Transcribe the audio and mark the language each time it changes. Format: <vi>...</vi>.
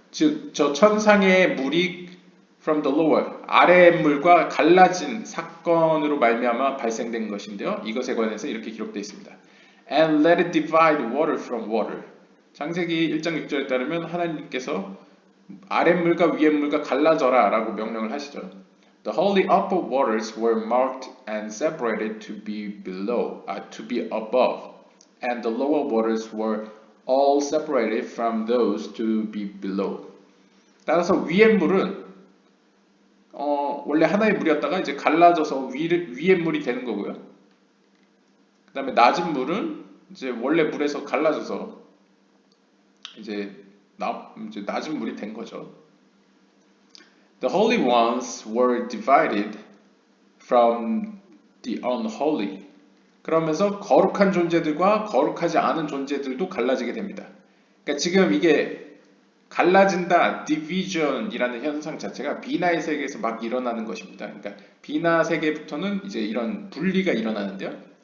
<ko>즉, 저 천상의 물이</ko> <en>from the lower,</en> <ko>아래의 물과 갈라진 사건으로 말미암아 발생된 것인데요. 이것에 관해서 이렇게 기록되어 있습니다.</ko> <en>And let it divide water from water.</en> <ko>창세기 1장 6절에 따르면 하나님께서 아랫물과 위에물과 갈라져라 라고 명령을 하시죠.</ko> <en>The holy upper waters were marked and separated to be above, and the lower waters were all separated from those to be below.</en> <ko>따라서 위의 물은 원래 하나의 물이었다가 이제 갈라져서 위의 물이 되는 거고요. 그 다음에 낮은 물은 이제 원래 물에서 갈라져서 이제 낮은 물이 된 거죠.</ko> <en>The holy ones were divided from the unholy.</en> <ko>그러면서 거룩한 존재들과 거룩하지 않은 존재들도 갈라지게 됩니다. 그러니까 지금 이게 갈라진다, division이라는 현상 자체가 비나의 세계에서 막 일어나는 것입니다. 그러니까 비나 세계부터는 이제 이런 분리가 일어나는데요.</ko>